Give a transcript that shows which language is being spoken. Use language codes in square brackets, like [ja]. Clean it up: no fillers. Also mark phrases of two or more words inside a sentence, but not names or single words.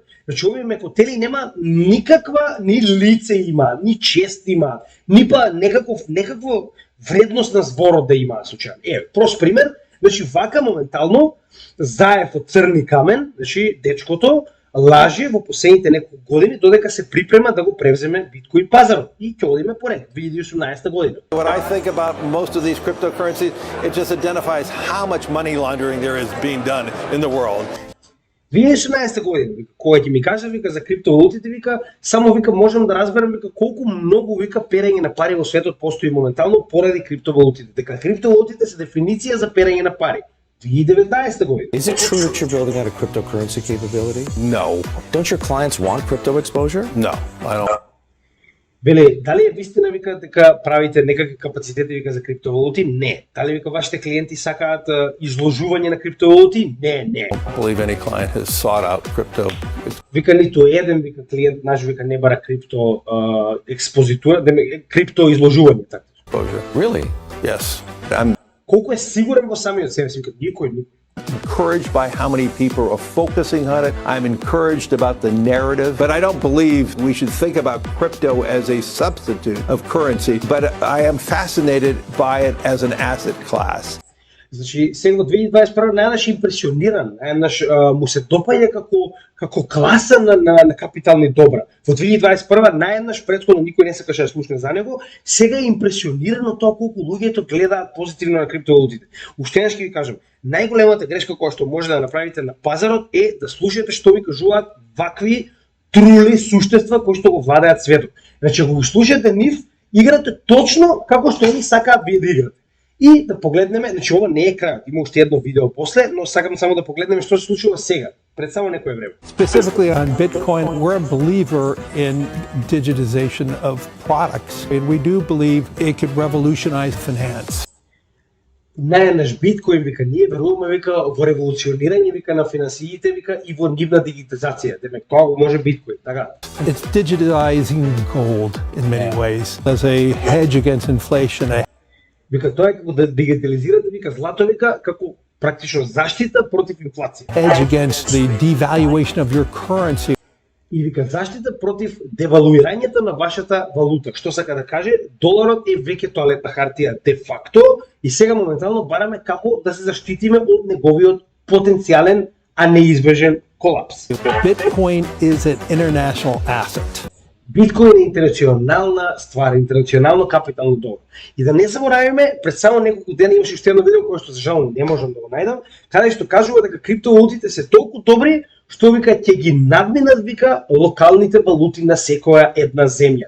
[mk] Значи овие мекотели нема никаква ни лице има, ни чест има, ни па некакво вредност на зборот да има случајно. Прост пример, значи вака моментално Заев од црни камен, значи дечкото лаже во последните неколку години додека се припрема да го превземе биткоин пазарот и ќе одиме поред 2018 година. [en] When I think about most of these cryptocurrencies, it just identifies how much money laundering there is being done in the world. [mk] 2018 година, кога ќе ми каже вика за криптовалутите, вика само вика можам да разберам вика колку многу вика перење на пари во светот постои моментално поради криптовалутите. Дека криптовалутите се дефиниција за перење на пари. 2019 година. [en] Is it true that you're building out a cryptocurrency capability? No, Don't your clients want crypto exposure? no, I don't. [mk] Веле, дали е вистина вика дека правите некакви капацитети вика за криптовалути? Не. Дали вика вашите клиенти сакаат изложување на криптовалути? Не. [en] Believe any client has sought out crypto. [mk] Вика ниту еден вика клиент наш вика не бара крипто експозитура, крипто изложување така. [en] Exposure. Really? Yes, I'm [mk] Колку е сигурен во самиот себе си, вика никој. [en] encouraged by how many people are focusing on it. I'm encouraged about the narrative, but I don't believe we should think about crypto as a substitute of currency, but I am fascinated by it as an asset class. [mk] Значи, сега во 2021 најнаш импресиониран, најнаш му се допаѓа како класа на капитални добра. Во 2021 најнаш претходно никој не сакаше да слушне за него, сега е импресиониран од тоа колку луѓето гледаат позитивно на криптовалутите. Уште еднаш ќе ви кажам, најголемата грешка која што може да направите на пазарот е да слушате што ви кажуваат вакви трули суштества кои што го владеат светот. Значи, ако го слушате нив, играте точно како што они сакаат вие да играте. И да погледнеме, значи ова не е крајот, има уште едно видео после, но сакам само да погледнеме што се случува сега, пред само некое време. [en] Specifically on Bitcoin, we're a believer in digitization of products, and we do believe it could revolutionize finance. [mk] Најнаш биткоин вика, ние веруваме вика во револуционирање вика на финансиите вика и во нивна дигитализација. Демек тоа го може биткоин, така. [en] It's digitizing gold in many ways as a hedge against inflation. [mk] Вика тоа е како да дигитализирате вика злато вика како практично заштита против инфлација. [en] Hedge against the devaluation of your currency. [mk] И вика заштита против девалуирањето на вашата валута. Што сака да каже, доларот е веќе тоалетна хартија [la] de facto [mk] и сега моментално бараме како да се заштитиме од неговиот потенцијален, а неизбежен колапс. [en] Bitcoin is an international asset. [mk] Биткоин е интернационална ствар, интернационално капитално добро. И да не заборавиме, пред само неколку дена имаше уште едно видео кое што за жал не можам да го најдам, каде што кажува дека криптовалутите се толку добри што вика ќе ги надминат вика локалните валути на секоја една земја.